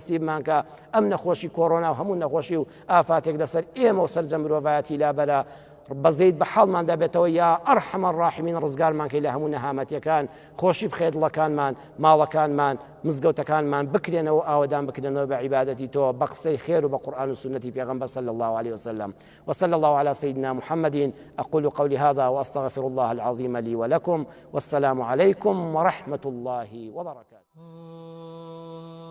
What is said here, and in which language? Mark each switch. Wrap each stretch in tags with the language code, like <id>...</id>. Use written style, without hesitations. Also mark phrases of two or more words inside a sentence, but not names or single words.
<ckb>نسیبمان کە ئەم نەخۆشی کۆڕۆنا و هەموو نەخۆشی و ئافاتێک لەسەر ئێمە و سەرجە مرۆڤایەتی لابەرە بەزەیت بە حاڵمان دەبێتەوە یا ئەرحەمە ڕاحمین ڕزگارمان کەی لە هەموو نەهامەتیەکان خۆشی بخێت دڵەکانمان ماڵەکانمان مزگەوتەکانمان بکرێنەوە ئاوەدان بکرێنەوە بە عیبادەتی تۆ بە قسەی خێر و بە قورئان و سنەتی پێغەمبەر</ckb> <ar>صلی الله عليه وسلم وصلى الله على سيدنا محمد أقول قولي هذا وأستغفر الله العظيم لي ولكم والسلام عليكم ورحمة الله وبركاته.</ar>